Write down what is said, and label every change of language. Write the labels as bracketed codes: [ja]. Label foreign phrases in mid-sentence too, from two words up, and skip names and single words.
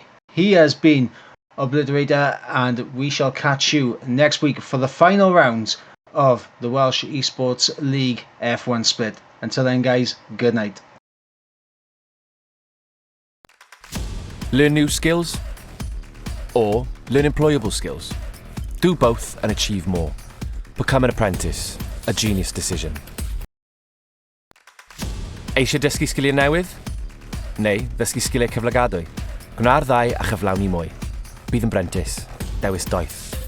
[en] He has been Obliterator, and we shall catch you next week for the final rounds of the Welsh Esports League F1 split. Until then, guys, good night. Learn new skills or learn employable skills. Do both and achieve more. Become an apprentice. A genius decision. [cy] Eisiau dysgu sgiliau newydd? Neu ddysgu sgiliau cyflogadwy? Gwna'r ddau a chyflawni mwy. Bydd yn brentis. Dewis doeth.